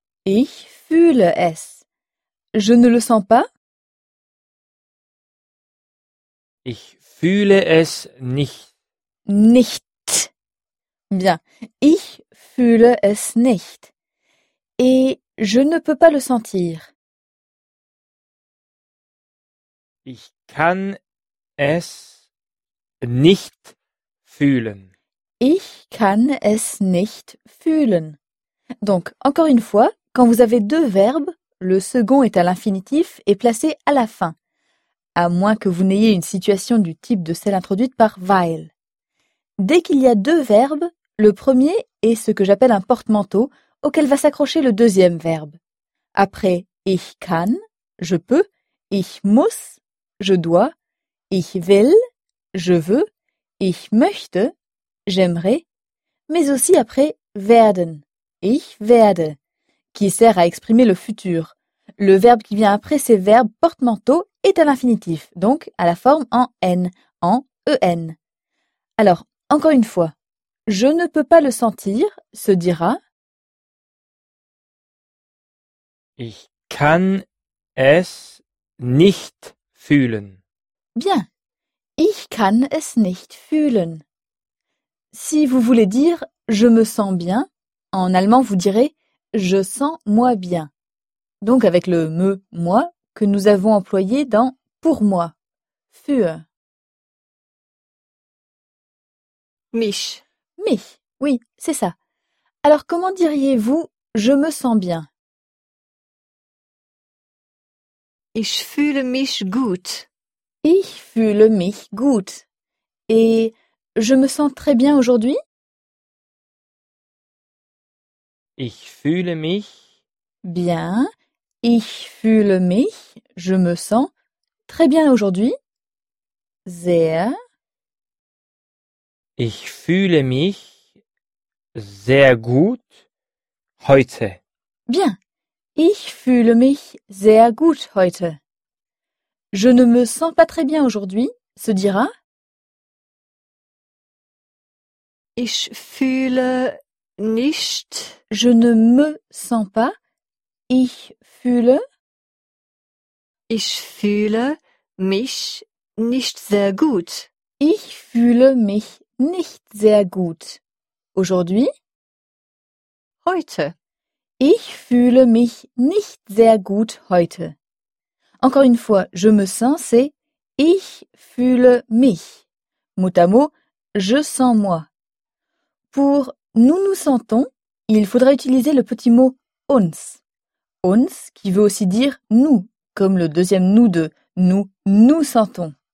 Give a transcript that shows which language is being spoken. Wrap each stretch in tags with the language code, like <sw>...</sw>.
<de>Ich fühle es.</de> <fr>Je ne le sens pas.</fr> <de>Ich fühle es nicht. Nicht.</de> <fr>Bien.</fr> <de>Ich fühle es nicht.</de> <fr>Et je ne peux pas le sentir.</fr> <de>Ich kann es nicht fühlen. Ich kann es nicht fühlen.</de> <fr>Donc, encore une fois, quand vous avez deux verbes, le second est à l'infinitif et placé à la fin. À moins que vous n'ayez une situation du type de celle introduite par weil. Dès qu'il y a deux verbes, le premier est ce que j'appelle un porte-manteau auquel va s'accrocher le deuxième verbe. Après</fr> <de>ich kann,</de> <fr>je peux,</fr> <de>ich muss,</de> <fr>je dois,</fr> <de>ich will,</de> <fr>je veux,</fr> <de>ich möchte,</de> <fr>j'aimerais, mais aussi après werden,</fr> <de>ich werde,</de> <fr>qui sert à exprimer le futur. Le verbe qui vient après ces verbes porte-manteaux est à l'infinitif, donc à la forme en n, en en. Alors, encore une fois, je ne peux pas le sentir se dira.</fr> <de>Ich kann es nicht fühlen.</de> <fr>Bien.</fr> <de>Ich kann es nicht fühlen.</de> <fr>Si vous voulez dire je me sens bien, en allemand vous direz je sens moi bien. Donc avec le me, moi, que nous avons employé dans « pour moi ».</fr> <de>Für. Mich.</de> <fr>Mich, oui, c'est ça. Alors comment diriez-vous « je me sens bien » ?</fr> <de>Ich fühle mich gut. Ich fühle mich gut.</de> <fr>Et « je me sens très bien aujourd'hui » ?</fr> <de>Ich fühle mich.</de> <fr>Bien.</fr> <de>Ich fühle mich,</de> <fr>je me sens très bien aujourd'hui.</fr> <de>Sehr. Ich fühle mich sehr gut heute.</de> <fr>Bien.</fr> <de>Ich fühle mich sehr gut heute.</de> <fr>Je ne me sens pas très bien aujourd'hui, se dira.</fr> <de>Ich fühle nicht.</de> <fr>Je ne me sens pas.</fr> <de>Ich fühle. Ich fühle mich nicht sehr gut. Ich fühle mich nicht sehr gut.</de> <fr>Aujourd'hui?</fr> <de>Heute. Ich fühle mich nicht sehr gut heute.</de> <fr>Encore une fois, je me sens, c'est</fr> <de>ich fühle mich.</de> <fr>Mot à mot, je sens moi. Pour nous nous sentons, il faudra utiliser le petit mot uns. Uns, qui veut aussi dire nous, comme le deuxième nous de nous nous sentons.</fr>